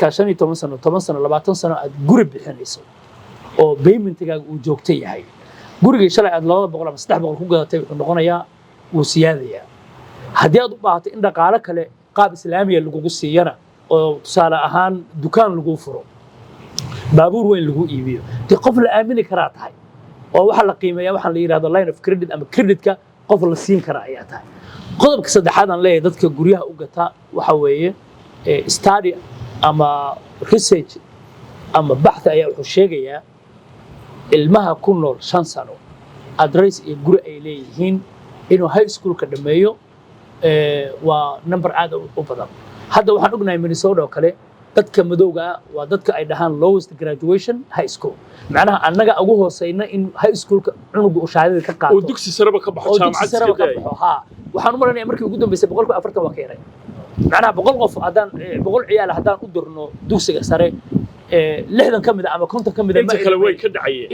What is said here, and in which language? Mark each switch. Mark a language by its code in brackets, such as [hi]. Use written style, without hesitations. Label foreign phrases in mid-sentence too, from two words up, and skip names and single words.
[so] 15 sano 10 sano 20 sano aad guri bixinayso oo paymentigaaga uu joogto yahay gurigii shalay aad 200 ama 300 ku gadatay wuxuu noqonayaa uu siyaadaya haddii aad u baahato in dhaqaale kale qaab islaamiga lagu siiyana oo tusaale ahaan dukaan lagu furo baabuur weyn lagu iibiyo tii qof la aamini karaa tahay oo waxa la qiimeeyaa waxa la yiraahdo [en] line of credit [so] ama creditka qof la siin kara ayaa tahay qodobka saddexaad aan leeyahay dadka guryaha u gata waxa weeye study ama research ama baxth ayaa wuxuu sheegayaa ilmaha ku nool 5 sano address iyo guri ay leeyihiin inuu [en] high school [so] ka dhameeyo waa number aad u badan hadda waxaan ognahay Minnesota oo kale dadka madowga waa dadka ay dhahaan [en] lowest graduation high school [so] macnaha annaga ugu hooseyna in [en] high school- [so] ka cunuga uu shahaadada ka qaato oo dugsi saraba ka baxo jaamacad waxaan u maranayaa markii ugu dambeysay 140 waa ka yaray macnaha 100 qof haddaan 100 ciyaal haddaan u dirno dugsiga sare 60 kamid ama 50 kamid inta kale way ka dhacayeen